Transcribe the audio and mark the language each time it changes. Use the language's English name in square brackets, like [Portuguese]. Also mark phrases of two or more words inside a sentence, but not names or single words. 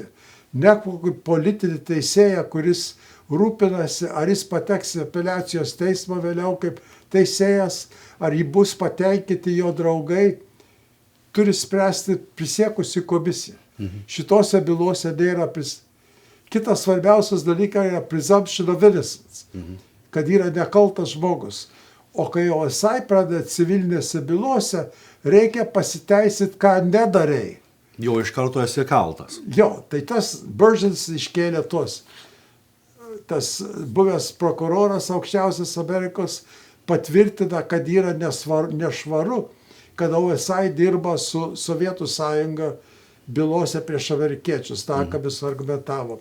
[Lithuanian] Ne kokį politinį teisėją, kuris rūpinasi, ar jis pateks į apeliacijos teismą vėliau kaip teisėjas, ar jį bus patenkinti jo draugai, turi spręsti prisiekusi komisija. Šitose bylose nėra Kitas svarbiausias dalykas yra [English] presumption of innocence, [Lithuanian] kad yra nekaltas žmogus. O kai OSI pradeda civilinėse bylose, reikia pasiteisinti, ką nedarei. Jau iš karto esi kaltas. Jo, tai tas Beržins iškėlė tos. Tas buvęs prokuroras aukščiausias Amerikos patvirtina, kad yra nešvaru, kad OSI dirba su Sovietų Sąjunga bylose prieš amerikiečius, tą, ką vis argumentavo.